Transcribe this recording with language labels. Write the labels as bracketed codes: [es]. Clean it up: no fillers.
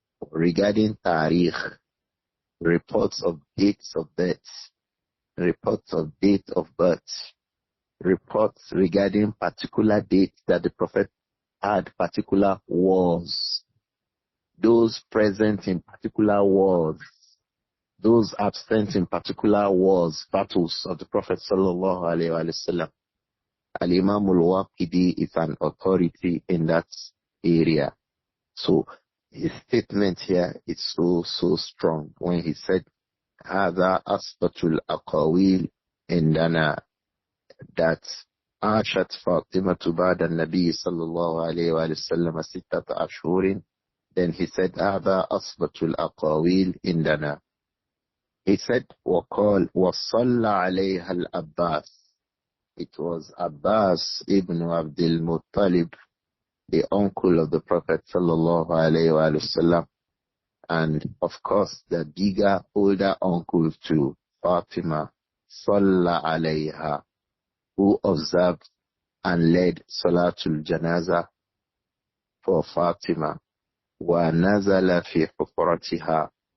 [en] Regarding tariq, reports of dates of birth, reports of date of birth, reports regarding particular dates that the Prophet had particular wars, those present in particular wars, those absent in particular wars, battles of the Prophet sallallahu alaihi wasallam. Al-Imam al-Waqidi is an authority in that area. So his statement here is so strong when he said, [ar] هذا أثبت الأقاويل عندنا, [en] that [ar] عاشت فاطمة بعد النبي صلى الله عليه وسلم 6 أشهر. [en] Then he said, [ar] هذا أثبت الأقاويل عندنا. [en] He said, [ar] وقال وصلى عليها الأباس. [en] It was Abbas ibn Abdul Muttalib, the uncle of the Prophet sallallahu alaihi wasallam, and of course the bigger, older uncle to Fatima, Salla alayha, who observed and led Salatul Janaza for Fatima, wa nazala fi hufratiha.